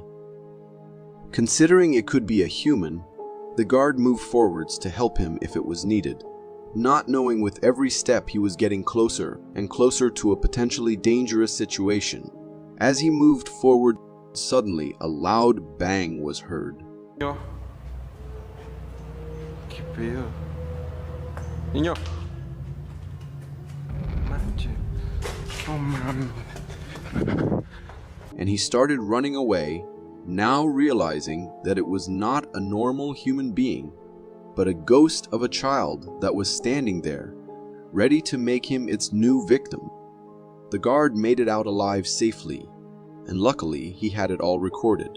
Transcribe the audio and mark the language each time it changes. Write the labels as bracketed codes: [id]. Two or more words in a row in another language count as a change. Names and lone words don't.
[en] Considering it could be a human, the guard moved forwards to help him if it was needed, not knowing with every step he was getting closer and closer to a potentially dangerous situation. As he moved forward, suddenly a loud bang was heard. [es] ¿Qué pedo? Niño. Manche. [en] Oh, man. And he started running away, now realizing that it was not a normal human being, but a ghost of a child that was standing there, ready to make him its new victim. The guard made it out alive safely, and luckily he had it all recorded.